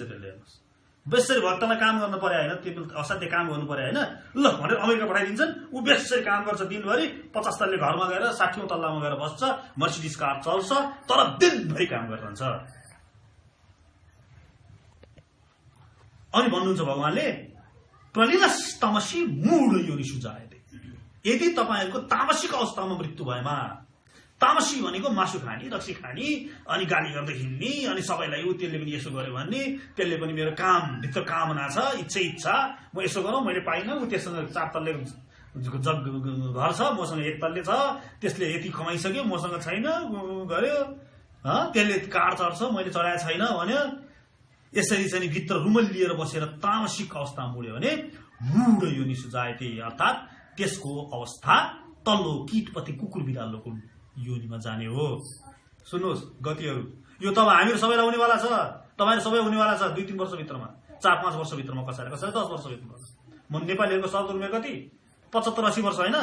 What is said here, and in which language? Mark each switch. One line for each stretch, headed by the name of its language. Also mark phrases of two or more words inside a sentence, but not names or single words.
Nepali: त्यसले बेसरी भक्तलाई काम गर्न पर्यो होइन, त्यो असाध्य काम गर्नु पर्यो होइन, ल भनेर अमेरिका पठाइदिन्छन्। ऊ बेसरी काम गर्छ दिनभरि, 50 तल्ले घरमा गएर 60औं तल्लामा गएर बस्छ, मर्सिडिज कार चल्छ, तर दिनभरि काम गरिरहन्छ। अनि भन्नुहुन्छ भगवानले
Sanskrit: प्रलिलस्तमसि मूढ योनिषु जायते।
Nepali: यदि तपाईँहरूको तामसिक अवस्थामा मृत्यु भएमा, तामसी भनेको मासु खाने, रक्सी खाने, अनि गाली गर्दै हिँड्ने, अनि सबैलाई ऊ त्यसले पनि यसो गर्यो भन्ने, त्यसले पनि मेरो काम भित्र कामना छ, इच्छा म यसो गरौँ, मैले पाइनँ, ऊ त्यससँग 4 तल्ले घर छ, मसँग 1 तल्ले छ, त्यसले यति कमाइसक्यो, मसँग छैन, गर्यो, त्यसले कार चढ्छ, मैले चढाए छैन भन्यो। यसरी चाहिँ भित्र रुमल लिएर बसेर तामसिक अवस्थामा मुड्यो भने
Sanskrit: मूढ योनिषु जायते,
Nepali: अर्थात् त्यसको अवस्था तल्लो कीटपति कुकुर बिरालोको योनिमा जाने हो। सुन्नुहोस् गतिहरू, यो त हामीहरू सबैलाई हुनेवाला छ, तपाईँहरू सबै हुनेवाला छ 2-3 वर्षभित्रमा, 4-5 वर्षभित्रमा, कसैलाई 10 वर्षभित्रमा। म नेपालीहरूको सर्द उमेर कति 75-80 वर्ष होइन?